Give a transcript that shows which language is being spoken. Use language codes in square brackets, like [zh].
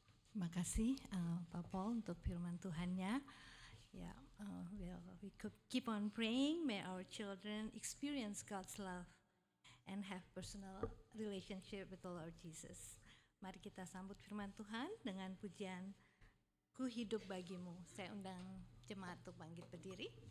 [id] Terima kasih Pak Paul untuk firman Tuhannya. [en] Ya, we could keep on praying. May our children experience God's love and have personal relationship with the Lord Jesus. [id] Mari kita sambut firman Tuhan dengan pujian Ku hidup bagimu. Saya undang jemaat untuk bangkit berdiri.